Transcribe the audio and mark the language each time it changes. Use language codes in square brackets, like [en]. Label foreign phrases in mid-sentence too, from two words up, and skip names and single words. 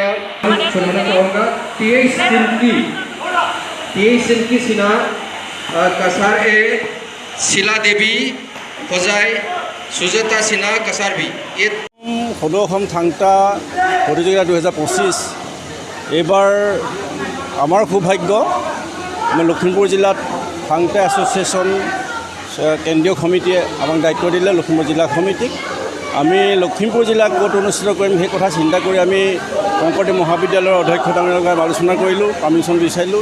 [hi] सुनना चाहूँगा टी सिल्की सिन्हा कसार ए शिला देवी फजाई सुजाता सिन्हा कसार भी ये [as] সদৌ অসম থাংটা প্ৰতিযোগিতা 2025 এইবাৰ আমাৰ সৌভাগ্য আমি লখিমপুৰ জিলাত থাংটা এছ'চিয়েশ্যন কেন্দ্ৰীয় সমিতিয়ে আমাক দায়িত্ব দিলে। লখিমপুৰ জিলা সমিতিক আমি লখিমপুৰ জিলাত ক'ত অনুষ্ঠিত কৰিম সেই কথা চিন্তা কৰি আমি শংকৰদেৱ মহাবিদ্যালয়ৰ অধ্যক্ষ ডাঙৰীয়াৰ লগত আলোচনা কৰিলোঁ, পাৰ্মিশ্যন বিচাৰিলোঁ।